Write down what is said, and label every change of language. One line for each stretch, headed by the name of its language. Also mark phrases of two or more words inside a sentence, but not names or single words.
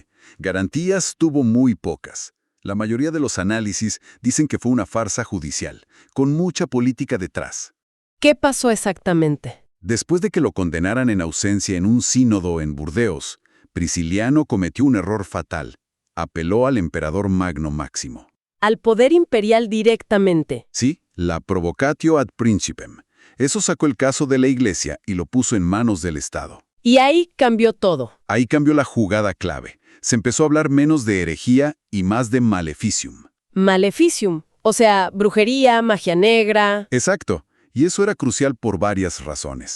Spanish: Garantías tuvo muy pocas. La mayoría de los análisis dicen que fue una farsa judicial, con mucha política detrás. ¿Qué pasó exactamente? Después de que lo condenaran en ausencia en un sínodo en Burdeos, Prisciliano cometió un error fatal. Apeló al emperador Magno Máximo. Al poder imperial directamente. Sí, la
Latin: provocatio ad principem.
Spanish: Eso sacó el caso de la Iglesia y lo puso en manos del Estado. Y ahí cambió todo. Ahí cambió la jugada clave. Se empezó a hablar menos de herejía y más de maleficium. Maleficium, O sea, brujería, magia negra. Exacto. Y eso era crucial por varias razones.